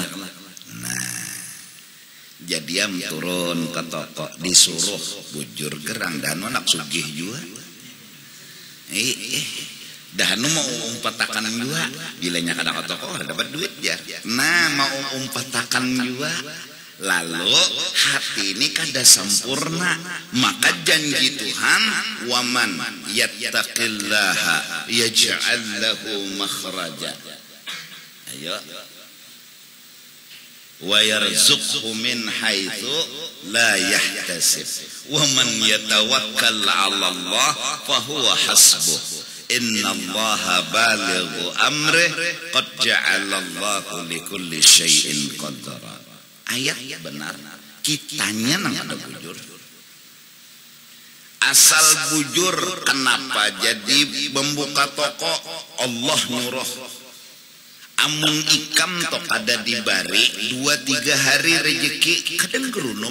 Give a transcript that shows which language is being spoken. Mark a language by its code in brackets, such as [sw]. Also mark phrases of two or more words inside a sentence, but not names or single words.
[bjn] Nah, jadi turun ke toko disuruh bujur gerang dan anak sugih juga. Dahanu mau umpetakan juga, bilanya kadang ke toko dapat duit ya. Nah mau umpetakan juga. Lalu hati ini kada sempurna, maka janji Tuhan, [ar] ومن يتق الله يجعل له مخرجا. [bjn] Ayo. [ar] ويرزقه من حيث لا يحتسب. ومن يتوكل على الله فهو حسبه. إن الله بالغ أمره قد جعل الله لكل شيء قدرا. [bjn] Ayat benar, kitanya nang ada bujur. Asal bujur kenapa jadi membuka toko Allah nyuruh. Amun ikam tok ada di bari 2-3 hari rezeki kadang gerunum.